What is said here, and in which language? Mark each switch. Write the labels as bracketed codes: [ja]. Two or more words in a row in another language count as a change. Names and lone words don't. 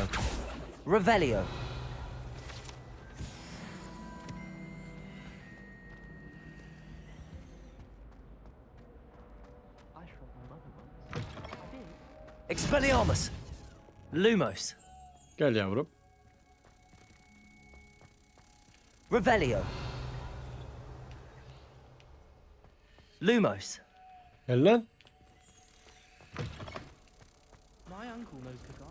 [en] Revelio! Expelliarmus! Lumos! [tr] Gel yavrum. [en] Revelio! Lumos! [tr] Gel lan. [en] My uncle knows Kagara.